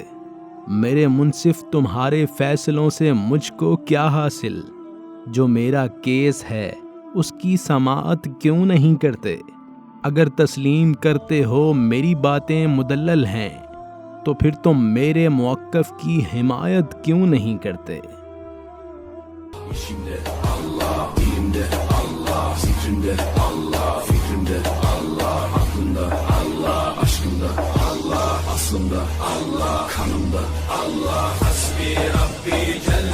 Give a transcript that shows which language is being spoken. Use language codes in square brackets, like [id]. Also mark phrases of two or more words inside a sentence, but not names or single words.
[ur] میرے منصف تمہارے فیصلوں سے مجھ کو کیا حاصل؟ جو میرا کیس ہے اس کی سماعت کیوں نہیں کرتے؟ اگر تسلیم کرتے ہو میری باتیں مدلل ہیں تو پھر تم میرے موقف کی حمایت کیوں نہیں کرتے؟ [tr] İçimde Allah, dilimde Allah, zikrimde Allah, fikrimde Allah, aklımda Allah, aşkımda Allah, aslımda Allah, kanımda Allah. [ar] Hasbi Rabbi